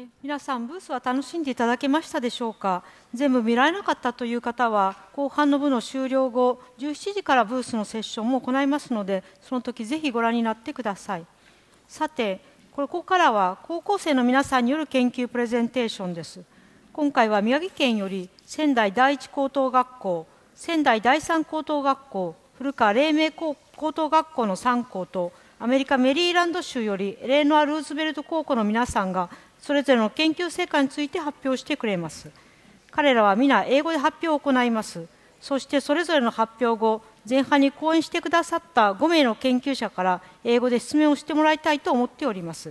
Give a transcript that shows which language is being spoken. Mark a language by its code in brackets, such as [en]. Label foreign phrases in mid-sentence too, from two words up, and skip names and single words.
[ja] 皆さん、ブースは楽しんでいただけましたでしょうか。全部見られなかったという方は、後半の部の終了後、17時からブースのセッションも行いますので、その時ぜひご覧になってください。さて、ここからは高校生の皆さんによる研究プレゼンテーションです。今回は宮城県より仙台第一高等学校、仙台第三高等学校、古川黎明高等学校の3校と、アメリカメリーランド州よりエレノア・ルーズベルト高校の皆さんが、それぞれの研究成果について発表してくれます。彼らは皆英語で発表を行います。そしてそれぞれの発表後、前半に講演してくださった5名の研究者から英語で質問をしてもらいたいと思っております。